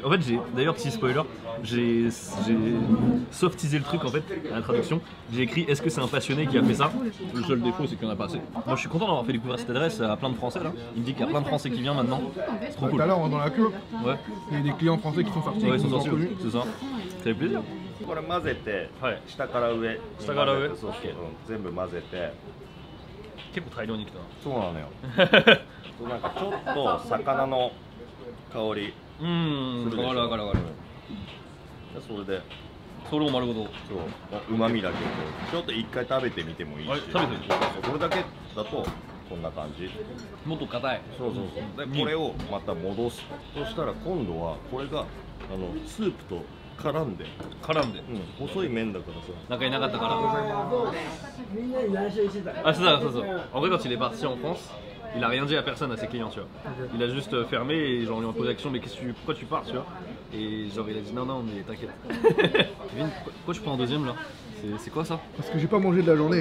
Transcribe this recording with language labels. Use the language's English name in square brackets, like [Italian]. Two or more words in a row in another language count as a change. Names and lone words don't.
[French] En fait j'ai, d'ailleurs petit spoiler, j'ai softisé le truc en fait, à la traduction. J'ai écrit est-ce que c'est un passionné qui a fait ça? Le seul défaut c'est qu'il y en a pas assez. Moi je suis content d'avoir fait découvrir cette adresse à plein de Français là. Il me dit qu'il y a plein de Français qui viennent maintenant. C'est trop Tout cool. à l'heure dans la queue, Ouais, il y a des clients français qui sont sortis. ouais ils qui sont nous ont sortis, reconnus. c'est ça. Ça fait plaisir. [Japanese] これ混ぜて、はい下から上に下から上混ぜてそうそう、全部混ぜて、結構大量に来たな。そうなのよなんかちょっと魚の香りするでしょ。わかるわかるわかる。でそれでそれを丸ごと。そううまみだけこうちょっと一回食べてみてもいいし、はい食べてみてそうこれだけだとこんな感じ。もっと硬い。そうでこれをまた戻す。そしたら今度はこれがスープと絡んで、絡んで。細い麺だからさ。仲いなかったから。 [French] Ah c'est ça, c'est ça. En vrai quand il est parti en France, il a rien dit à personne à ses clients, tu vois. Il a juste fermé et genre lui ont posé la question mais pourquoi tu pars, tu vois. Et genre il a dit non mais t'inquiète. Kevin, pourquoi tu prends un deuxième là? C'est quoi ça? Parce que j'ai pas mangé de la journée.